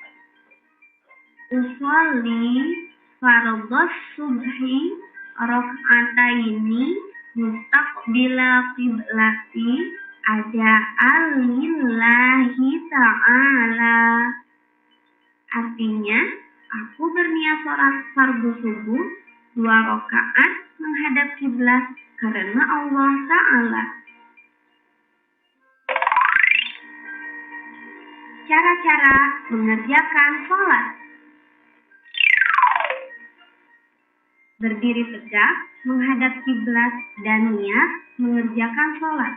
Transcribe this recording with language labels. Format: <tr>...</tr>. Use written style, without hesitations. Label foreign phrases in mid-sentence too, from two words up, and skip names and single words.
<ar>أصلي فرض الصبح ركعتين مستقبل القبلة أداء لله تعالى.</ar> <id>Artinya, aku berniat sholat fardu subuh 2 rakaat menghadap kiblat karena Allah Ta'ala. Cara-cara mengerjakan sholat. Berdiri tegak menghadap kiblat dan niat mengerjakan sholat.</id>